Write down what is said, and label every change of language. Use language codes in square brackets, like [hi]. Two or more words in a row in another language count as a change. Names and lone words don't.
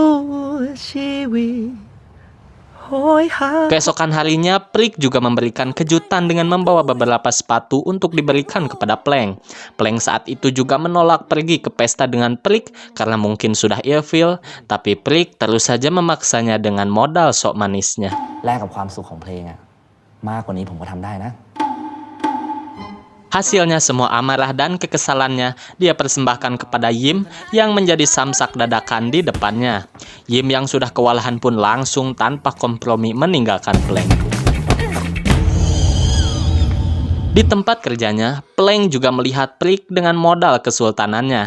[id] Keesokan harinya, Prik juga memberikan kejutan dengan membawa beberapa sepatu untuk diberikan kepada Plank. Plank saat itu juga menolak pergi ke pesta dengan Prik karena mungkin sudah ilfeel, tapi Prik terus saja memaksanya dengan modal sok manisnya. [th] แลกกับความสุขของเพลงอะมากกว่านี้ผมก็ทำได้นะ [id] Hasilnya semua amarah dan kekesalannya dia persembahkan kepada Yim yang menjadi samsak dadakan di depannya. Yim yang sudah kewalahan pun langsung tanpa kompromi meninggalkan Plank. Di tempat kerjanya, Plank juga melihat Prik dengan modal kesultanannya.